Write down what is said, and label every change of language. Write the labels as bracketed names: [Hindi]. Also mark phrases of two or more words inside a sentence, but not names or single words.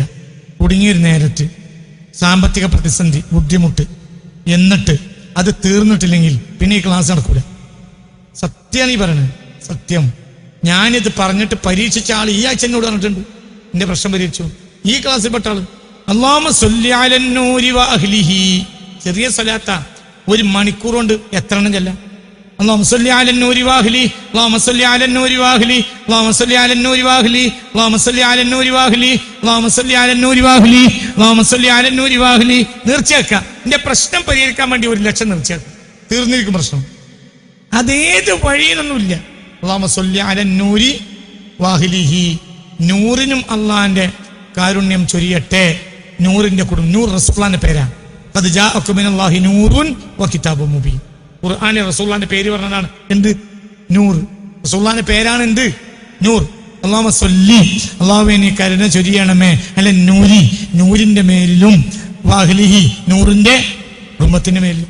[Malayalam] കുടുങ്ങിയൊരു നേരത്ത് സാമ്പത്തിക പ്രതിസന്ധി, ബുദ്ധിമുട്ട്, എന്നിട്ട് അത് തീർന്നിട്ടില്ലെങ്കിൽ പിന്നെ ഈ ക്ലാസ് നടക്കൂല. സത്യമാണ് ഈ പറയണത്, സത്യം. ഞാനിത് പറഞ്ഞിട്ട് പരീക്ഷിച്ച ആൾ ഈ ആഴ്ച എന്നോട് പറഞ്ഞിട്ടുണ്ട്, എന്റെ പ്രശ്നം പരിഹരിച്ചു. ഈ ക്ലാസ്സിൽ പെട്ട ആള് [Arabic] اللهم صل على النور وأهله. [Malayalam] ചെറിയ സ്വലാത്താ, 1 മണിക്കൂർ കൊണ്ട് എത്ര എണ്ണം ചെല്ലാം? [Arabic] اللهم صل على النور واهلي اللهم صل على النور واهلي اللهم صل على النور واهلي اللهم صل على النور واهلي اللهم صل على النور واهلي اللهم صل على النور واهلي. [Malayalam] തീർച്ചയാക്കാം എന്റെ പ്രശ്നം പരിഹരിക്കാൻ വേണ്ടി 1,00,000 തീർച്ചയാക്കും, തീർന്നിരിക്കും പ്രശ്നം. അതേത് വഴിയിലൊന്നുമില്ല. [Arabic] اللهم صل على النور واهله. [Malayalam] നൂറിനും അള്ളാന്റെ കാരുണ്യം ചൊരിയട്ടെ. നൂറിന്റെ കുടുംബം, നൂർ റസൂലുള്ളാഹിന്റെ പേരാണ്. [Arabic] قد جاءكم من الله نور وكتاب مبين. [Malayalam] ഖുർആനിൽ റസൂലുള്ളാഹിന്റെ പേര് പറഞ്ഞതാണ് എന്ത്? നൂർ. റസൂലുള്ളാഹിന്റെ പേരാണ് എന്ത്? നൂർ. [Arabic] اللهم صل, [Malayalam] അല്ലാഹുവേ നീ കരുണ ചൊരിയണമേ, [Arabic] على النور, [Malayalam] നൂരിന്റെ മേലിലും, വാഹ്ലിഹി, നൂറിന്റെ കുടുംബത്തിന്റെ മേലിലും.